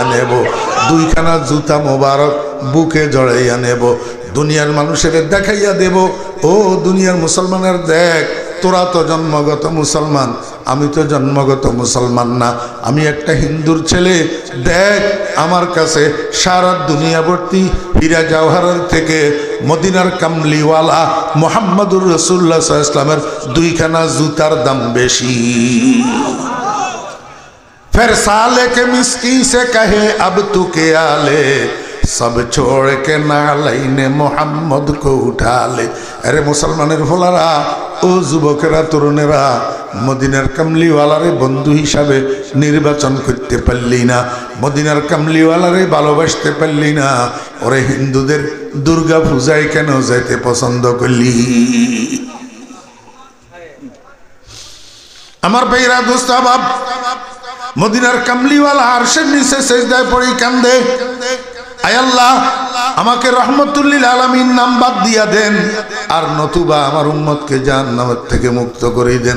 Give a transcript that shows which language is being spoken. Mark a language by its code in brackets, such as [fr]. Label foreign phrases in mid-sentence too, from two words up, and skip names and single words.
[bn] নেব, দুইখানা জুতা মোবারক বুকে জড়াইয়া নেব, দুনিয়ার মানুষের দেখাইয়া দেব, ও দুনিয়ার মুসলমানের দেখ, তোরা তো জন্মগত মুসলমান, আমি তো জন্মগত মুসলমান না, আমি একটা হিন্দুর ছেলে, দেখ আমার কাছে সারা দুনিয়া ভর্তি হীরা জওহরের থেকে মদিনার কামলিওয়ালা [ar] محمد رسول الله صلى الله عليه وسلم [bn] দুইখানা জুতার দাম বেশি। [hi] फिर साले के मिस्की से कहे अब तू क्या ले, सब छोड़ के नालैने मोहम्मद को उठा ले। [bn] আরে মুসলমানের পোলারা, ও যুবকেরা, তরুণেরা, মদিনার কামলিওয়ালারে বন্ধু হিসাবে নির্বাচন করতে পারলি না, মদিনার কামলিওয়ালারে ভালোবাসতে পারলি না, ওরে হিন্দুদের দুর্গা পূজায় কেন যেতে পছন্দ করলি? আমার ভাইরা দোস্ত আহবাব, মদিনার কামলিওয়ালা আরশের নিচে সেজদায় পড়ি কান্দে, আয় আল্লাহ, আমাকে [ar] رحمة للعالمين [bn] নাম বাদ দিয়া দেন, আর নতুবা আমার উম্মতকে জাহান্নামের থেকে মুক্ত করে দেন।